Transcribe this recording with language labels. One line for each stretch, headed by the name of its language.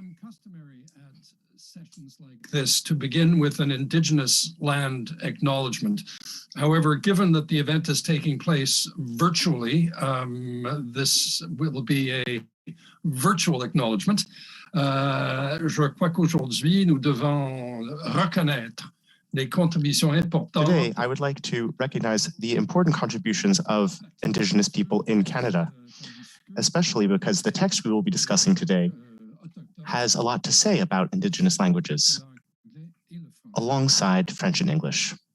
English: Customary at sessions like this to begin with an Indigenous land acknowledgement. However, given that the event is taking place virtually, this will be a virtual acknowledgement.
French: Je crois qu'aujourd'hui, nous devons reconnaître les contributions importantes.
English: Today, I would like to recognize the important contributions of Indigenous people in Canada, especially because the text we will be discussing today has a lot to say about Indigenous languages, alongside French and English.